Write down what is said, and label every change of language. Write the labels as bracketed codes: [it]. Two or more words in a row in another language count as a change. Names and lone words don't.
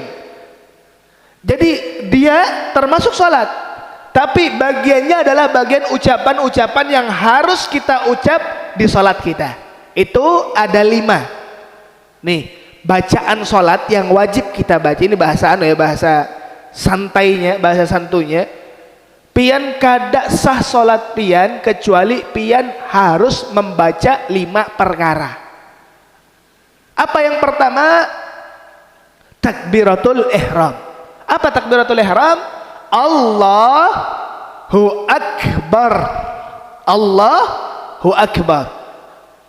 [id] Jadi dia termasuk salat, tapi bagiannya adalah bagian ucapan-ucapan yang harus kita ucap di salat kita. Itu ada 5. Nih, bacaan salat yang wajib kita baca. Ini bahasa bahasa santainya, bahasa santunya. [bjn] Pian kada sah salat pian kecuali pian harus membaca 5 perkara. [id] Apa yang pertama? Takbiratul ihram. Apa takbiratul ihram? [ar] الله أكبر. الله أكبر.